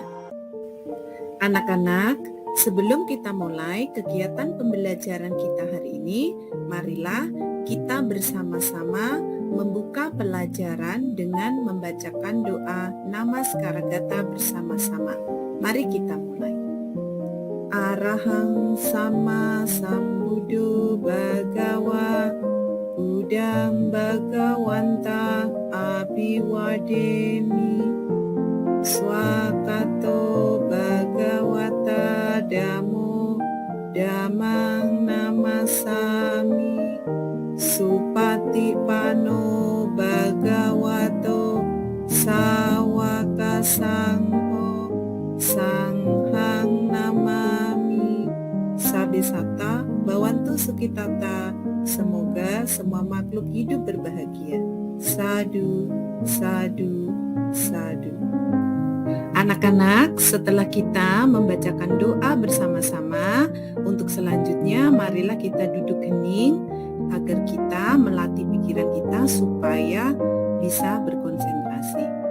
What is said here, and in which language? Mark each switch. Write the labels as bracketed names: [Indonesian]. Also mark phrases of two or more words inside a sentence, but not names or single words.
[Indonesian] Anak-anak, sebelum kita mulai kegiatan pembelajaran kita hari ini, marilah kita bersama-sama membuka pelajaran dengan membacakan doa Namaskara bersama-sama. Mari kita mulai. [Pali] Arahang sama sambuddho bhagawa Buddhang bhagawanta abhiwademi Swakato bhagawata dhammo dhammang namasami Supatipano bhagavato sawaka sangho sanghang namami. Sabesata Bhawantu Sukitata. [Indonesian] Semoga semua makhluk hidup berbahagia. [Pali] Sadu, sadu, sadu. [Indonesian] Anak-anak, setelah kita membacakan doa bersama-sama, untuk selanjutnya marilah kita duduk hening agar kita melatih pikiran kita supaya bisa berkonsentrasi.